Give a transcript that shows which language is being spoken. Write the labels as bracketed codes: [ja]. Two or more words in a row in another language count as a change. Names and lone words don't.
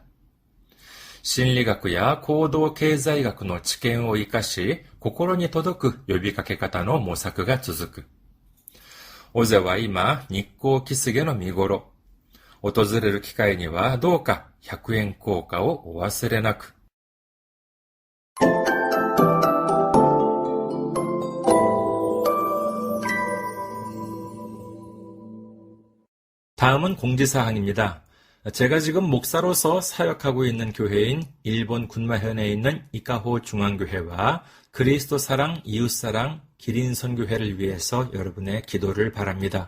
[ja] 心理学や行動経済学の知見を生かし、心に届く呼びかけ方の模索が続く。尾瀬は今、日光キスゲの見頃。訪れる機会にはどうか100円硬貨をお忘れなく。 [ko] 다음은 공지사항입니다. 제가 지금 목사로서 사역하고 있는 교회인 일본 군마현에 있는 이카호 중앙교회와 그리스도 사랑, 이웃사랑, 기린선교회를 위해서 여러분의 기도를 바랍니다.